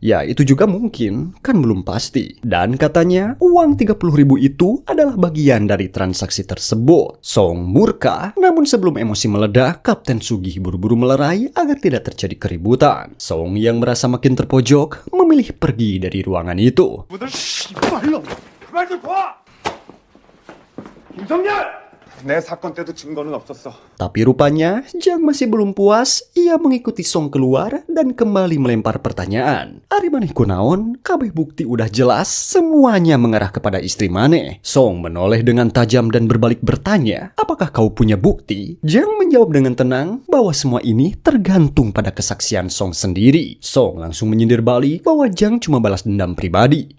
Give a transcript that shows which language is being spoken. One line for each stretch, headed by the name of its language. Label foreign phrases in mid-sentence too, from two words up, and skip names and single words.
Indonesian: Ya, itu juga mungkin, kan belum pasti. Dan katanya, uang 30.000 itu adalah bagian dari transaksi tersebut. Song murka, namun sebelum emosi meledak, Kapten Sugih buru-buru melerai agar tidak terjadi keributan. Song yang merasa makin terpojok memilih pergi dari ruangan itu.
Korean: 내 사건 때도 증거는 없었어.
Indonesian: Tapi rupanya Jang masih belum puas. Ia mengikuti Song keluar dan kembali melempar pertanyaan.
Sundanese: Ari maneh kunaon? Kabeh
Indonesian: bukti udah jelas, semuanya mengarah kepada istri maneh. Song menoleh dengan tajam dan berbalik bertanya, apakah kau punya bukti? Jang menjawab dengan tenang bahwa semua ini tergantung pada kesaksian Song sendiri. Song langsung menyindir balik bahwa Jang cuma balas dendam pribadi.